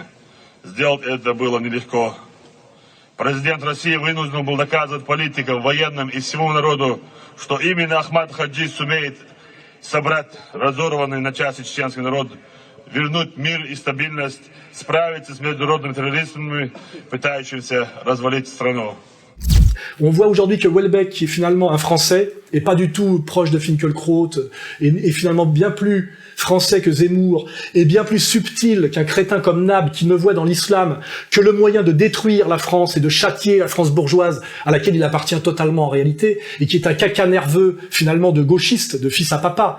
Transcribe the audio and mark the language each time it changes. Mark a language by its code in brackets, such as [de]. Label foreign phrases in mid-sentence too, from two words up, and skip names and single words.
[ru] Сделать это было нелегко. Президент России вынужден был доказывать политикам, военным и всему народу, что именно Ахмад Хаджи сумеет собрать разорванный на части чеченский народ, вернуть мир и стабильность, справиться с международными террористами, пытающимися развалить страну. [fr] On voit aujourd'hui que Houellebecq, qui est finalement un Français, et pas du tout proche de Finkielkraut, et finalement bien plus français que Zemmour, et bien plus subtil qu'un crétin comme Nab, qui ne voit dans l'islam que le moyen de détruire la France et de châtier la France bourgeoise, à laquelle il appartient totalement en réalité, et qui est un caca nerveux, finalement, de gauchiste, de fils à papa.